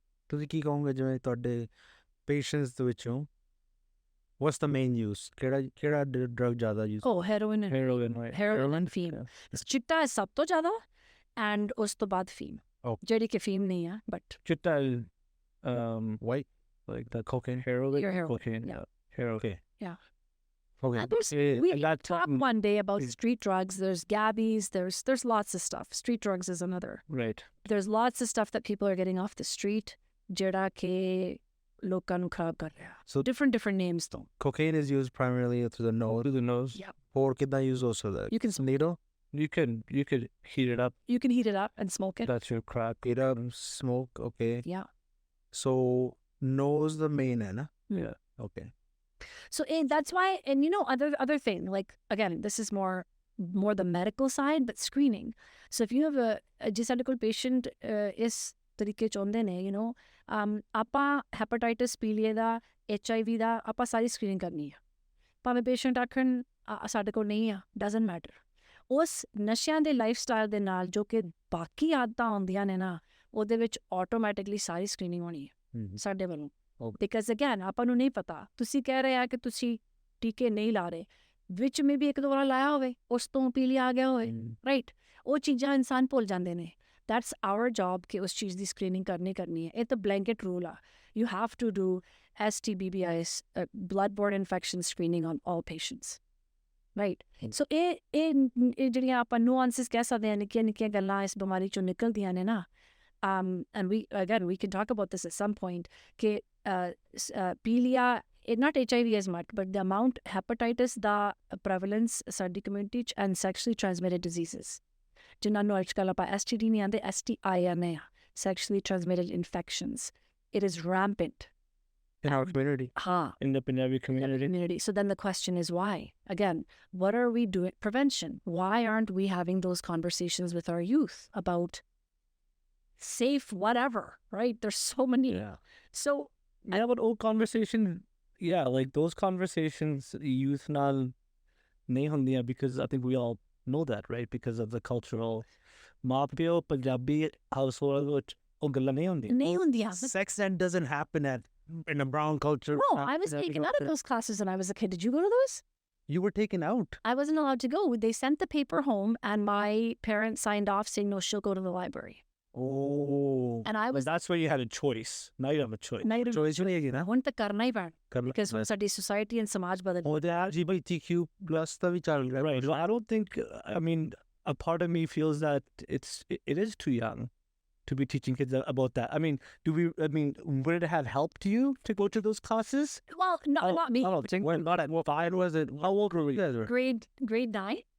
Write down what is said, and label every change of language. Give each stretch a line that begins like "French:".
Punjabi: ਤੁਸੀਂ ਕੀ ਕਹੋਗੇ ਜਿਵੇਂ ਤੁਹਾਡੇ ਪੇਸ਼ੈਂਟਸ ਦੇ ਵਿੱਚੋਂ
English: what's the main use,
Punjabi: ਕਿਹੜਾ ਡਰਗ ਜ਼ਿਆਦਾ ਯੂਜ਼? ਹੈਰੋਇਨ, ਫੀਮ, ਚਿੱਟਾ ਸਭ ਤੋਂ ਜ਼ਿਆਦਾ, ਐਂਡ ਉਸ ਤੋਂ ਬਾਅਦ ਫੀਮ, ਜਿਹੜੀ ਕਿ ਫੀਮ ਨਹੀਂ ਆ, ਬਟ ਚਿੱਟਾ
English: white, like the cocaine, heroin, cocaine, heroin. Yeah. Okay. We talked one day about street drugs. There's gabbies. There's lots of stuff. Street drugs is another. Right. There's lots of stuff that people are getting off the street,
Punjabi: ਜਿਹੜਾ ਕਿ ਲੋਕਾਂ ਨੂੰ ਖਰਾਬ ਕਰ ਰਿਹਾ।
English: So different names though. Cocaine is used primarily through the nose. Through the nose. Yeah.
Punjabi: Or ਕਿੱਦਾਂ use ਹੋ ਸਕਦਾ?
English: You can needle. You could heat it up. You can heat it up and smoke it. That's your crack. Heat up, smoke. Okay. Yeah. So nose the main
Hindi: है ना?
English: Yeah. Okay. So that's why, and you know, other thing, like again, this is more the medical side, but screening.
Punjabi: So if you have ਜੇ ਸਾਡੇ ਕੋਲ patient ਇਸ ਤਰੀਕੇ ਚਾਹੁੰਦੇ ਨੇ, you know, ਆਪਾਂ ਹੈਪੇਟਾਈਟਸ ਪੀਲੀਏ ਦਾ, HIV ਦਾ ਆਪਾਂ ਸਾਰੀ ਸਕਰੀਨਿੰਗ ਕਰਨੀ ਆ, ਭਾਵੇਂ ਪੇਸ਼ੈਂਟ ਆਖਣ ਸਾਡੇ ਕੋਲ ਨਹੀਂ ਆ,
English: Doesn't matter.
Punjabi: ਉਸ ਨਸ਼ਿਆਂ ਦੇ ਲਾਈਫ ਸਟਾਈਲ ਦੇ ਨਾਲ ਜੋ ਕਿ ਬਾਕੀ ਆਦਤਾਂ ਆਉਂਦੀਆਂ ਨੇ ਨਾ, ਉਹਦੇ ਵਿੱਚ ਆਟੋਮੈਟਿਕਲੀ ਸਾਰੀ ਸਕਰੀਨਿੰਗ ਹੋਣੀ ਹੈ ਸਾਡੇ ਵੱਲੋਂ।
English: because again
Punjabi: ਆਪਾਂ ਨੂੰ ਨਹੀਂ ਪਤਾ, ਤੁਸੀਂ ਕਹਿ ਰਹੇ ਆ ਕਿ ਤੁਸੀਂ ਟੀਕੇ ਨਹੀਂ ਲਾ ਰਹੇ, ਵਿੱਚ ਮੇ ਵੀ ਇੱਕ ਦੋ ਵਾਰ ਲਾਇਆ ਹੋਵੇ, ਉਸ ਤੋਂ ਪੀਲੀਆ ਆ ਗਿਆ ਹੋਵੇ, ਰਾਈਟ, ਉਹ ਚੀਜ਼ਾਂ ਇਨਸਾਨ ਭੁੱਲ ਜਾਂਦੇ ਨੇ।
English: That's our job
Punjabi: ਕਿ ਉਸ ਚੀਜ਼ ਦੀ ਸਕਰੀਨਿੰਗ ਕਰਨੀ ਹੈ। ਇਹ ਤਾਂ ਬਲੈਂਕਟ ਰੂਲ ਆ,
English: you have to do STBBIs, blood-borne infection screening on all patients, right? So
Punjabi: ਇਹ ਜਿਹੜੀਆਂ ਆਪਾਂ
English: nuances
Punjabi: ਕਹਿ ਸਕਦੇ ਹਾਂ, ਨਿੱਕੀਆਂ ਗੱਲਾਂ ਇਸ ਬਿਮਾਰੀ ਚੋਂ ਨਿਕਲਦੀਆਂ ਨੇ ਨਾ,
English: and we can talk about this at some point, ਕਿ ਪੀਲੀਆ, not HIV as much, but the amount hepatitis ਦਾ prevalence ਸਾਡੀ community 'ਚ and sexually transmitted diseases,
Punjabi: ਜਿਨ੍ਹਾਂ ਨੂੰ ਅੱਜ ਕੱਲ੍ਹ ਆਪਾਂ STD ਨਹੀਂ ਆਉਂਦੇ, STI ਆਉਂਦੇ ਆ,
English: sexually transmitted infections. It is rampant in our community. In the Punjabi community. So then the question is why? Again, what are we doing? Prevention. Why aren't we having those conversations with our youth about safe whatever, right? There's so many. Yeah. So yeah, but old conversation, yeah, like those conversations youth
Punjabi: ਨਾਲ ਨਹੀਂ ਹੁੰਦੀਆਂ,
English: because I think we all know that, right? Because of the cultural
Punjabi: ਮਾਂ-ਪਿਓ Punjabi household ਵਿੱਚ ਉਹ ਗੱਲਾਂ ਨਹੀਂ ਹੁੰਦੀਆਂ।
English: Sex ed doesn't happen in a brown culture. No, I was taken out of those classes when I was a kid. Did you go to those? You were taken out. I wasn't allowed to go. They sent the paper home and my parents signed off saying, no, she'll go to the library. Oh. And I But was that's where you had a choice. Now you have a choice.
Hindi: नहीं choice ही नहीं है ना
Punjabi: ਹੁਣ ਤਾਂ ਕਰਨਾ ਹੀ ਪੈਣਾ
Hindi: कर लो
English: because
Punjabi: ਸਾਡੀ society and ਸਮਾਜ ਬਦਲ ਉਹ ਤੇ ਜੀ ਭਾਈ TQ plus ਦਾ ਵੀ ਚੱਲ ਰਿਹਾ
English: Right. Well, I don't think, I mean, a part of me feels that it is too young to be teaching kids about that. I mean, would it have helped you to go to those classes? well not me I don't think. when not at what fine was it How old were we? you guys were grade 9